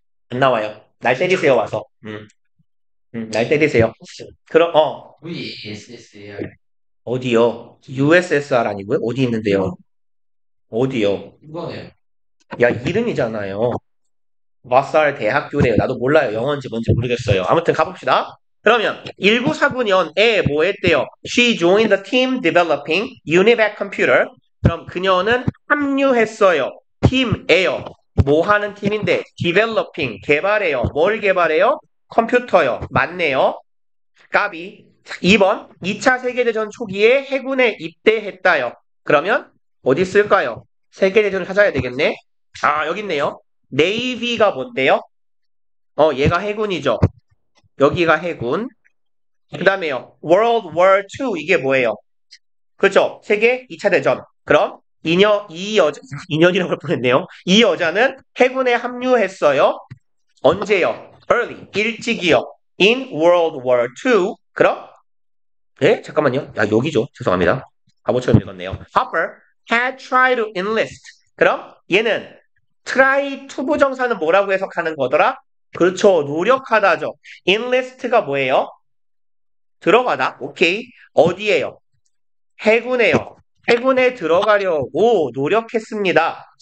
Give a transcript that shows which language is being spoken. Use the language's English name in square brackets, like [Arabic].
[Korean] 안 나와요. 날 때리세요, 와서. 날 때리세요. 그럼, VSS예요. 어디요? USSR 아니고요? 어디 있는데요? 어디요? 이번에요. 야, 이름이잖아요. 와살 대학교래요. 나도 몰라요. 영어인지 뭔지 모르겠어요. 아무튼 가봅시다. 그러면 1949년에 뭐 했대요? [English] She joined the team developing UNIVAC computer. [Korean] 그럼 그녀는 합류했어요. 팀에요. 뭐 하는 팀인데? developing, 개발해요. 뭘 개발해요? 컴퓨터요. 맞네요. 까비. 2번, 2차 세계대전 초기에 해군에 입대했다요. 그러면 어디 있을까요? 세계대전을 찾아야 되겠네. 아, 여기 있네요. 네이비가 뭔데요? 얘가 해군이죠. 여기가 해군. 그 다음에요. World War II 이게 뭐예요? 그렇죠. 세계 2차 대전. 그럼 이 여자, 인연이라고 할 뻔했네요. 이 여자는 해군에 합류했어요. 언제요? [English] Early, [Korean] 일찍이요. [English] In World War II. [Korean] 그럼 예? 잠깐만요. 야, 여기죠. 죄송합니다. 바보처럼 읽었네요. [English] Hopper had tried to enlist. [Korean] 그럼 얘는 try to 부정사는 뭐라고 해석하는 거더라? 그렇죠. 노력하다죠. enlist가 뭐예요? 들어가다. 오케이. 어디에요? 해군에요. 해군에 들어가려고 노력했습니다.